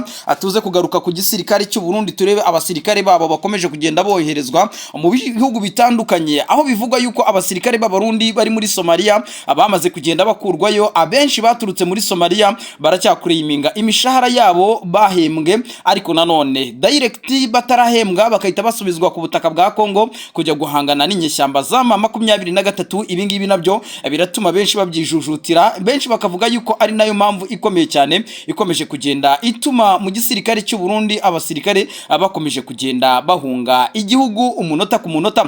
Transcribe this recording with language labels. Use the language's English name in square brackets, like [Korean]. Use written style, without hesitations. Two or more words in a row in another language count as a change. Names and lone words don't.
[Kinyarwanda] Atuze kugaruka ku gisirikare cy'u Burundi, turebe abasirikare babo bakomeje kugenda boherezwa mu bihugu bitandukanye, aho bivugwa yuko abasirikare b'Abarundi bari muri Somalia abamaze kugenda bakurwayo. Abenshi baturutse muri Somalia baracyakureyiminga imishahara yabo bahembwe, ariko nanone direct batarahembwa bakahita basubizwa ku butaka bwa Kongo kujya guhangana n'inyeshyamba za 23. Ibingibi nabyo biratuma benshi babyijujutira, benshi bakavuga yuko ari nayo mpamvu ikomeye cyane ikomeje kugenda ituma mu gisirikare cy'u Burundi abasirikare bakomeje kugenda bahunga igihugu umunota ku munota.